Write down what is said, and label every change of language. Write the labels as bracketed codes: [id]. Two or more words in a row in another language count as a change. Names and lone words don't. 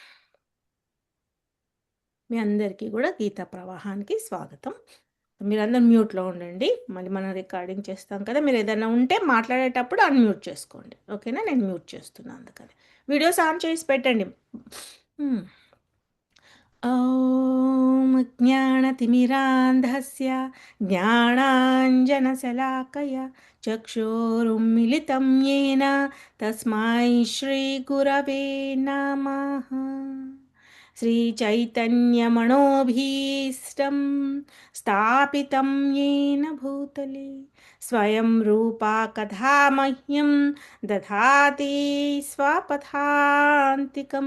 [te] మీ అందరికీ కూడా గీతా ప్రవాహానికి స్వాగతం. మీరందరూ మ్యూట్లో ఉండండి. మళ్ళీ మనం రికార్డింగ్ చేస్తాం కదా, మీరు ఏదైనా ఉంటే మాట్లాడేటప్పుడు అన్మ్యూట్ చేసుకోండి. ఓకేనా? నేను మ్యూట్ చేస్తున్నాను, అందుకని [en] videos on [te] చేసి పెట్టండి. మ్. [sa] ॐ ज्ञानतिमिरान्धस्य ज्ञानाञ्जनशलाकया चक्षुरुन्मिलितं येन तस्मै श्रीगुरवे नमः। श्रीचैतन्यमनोभीष्टं स्थापितं येन भूतले स्वयं रूपा कथा मह्यं दधाति स्वपदान्तिकं।